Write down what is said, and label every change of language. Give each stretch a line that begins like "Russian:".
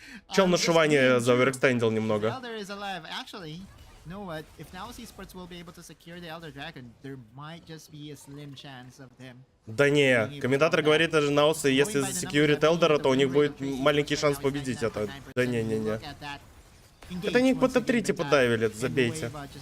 Russian: Чел нашивание заоверэкстендил немного.
English: Elder is alive. Actually, you know what? If NAOS Esports will be able to secure the Elder Dragon, there might just be a slim chance of them.
Russian: Да не, комментатор говорит, что NAOS, если засекьюрит Элдера, то у них будет маленький шанс победить это. Да не-не-не. Это они по Т3 типа давили, забейте.